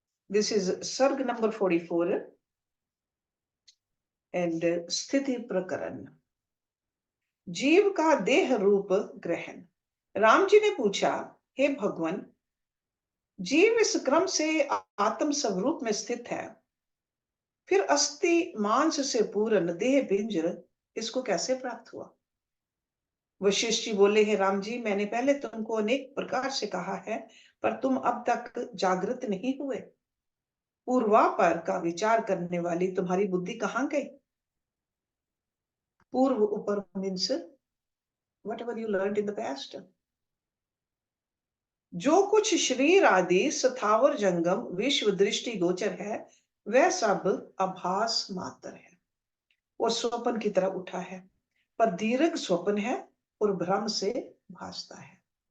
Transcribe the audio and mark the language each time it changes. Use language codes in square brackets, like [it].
[en] This is Sarg number 44 and Sthiti Prakaran. [hi] जीव का देह रूप ग्रहण। राम जी ने पूछा, हे भगवान, जीव इस क्रम से आत्म स्वरूप में स्थित है, फिर अस्थि मांस से पूर्ण देह पिंजर इसको कैसे प्राप्त हुआ? वशिष्ठ जी बोले, हे राम जी, मैंने पहले तुमको अनेक प्रकार से कहा है, पर तुम अब तक जागृत नहीं हुए। पूर्वापर का विचार करने वाली तुम्हारी बुद्धि कहाँ गई? [en] पूर्व ऊपर means whatever you learned in the past. [hi] जो कुछ शरीर आदि स्थावर जंगम विश्व दृष्टि गोचर है, वह सब आभास मात्र है और स्वप्न की तरह उठा है, पर दीर्घ स्वप्न है और भ्रम से भासता है।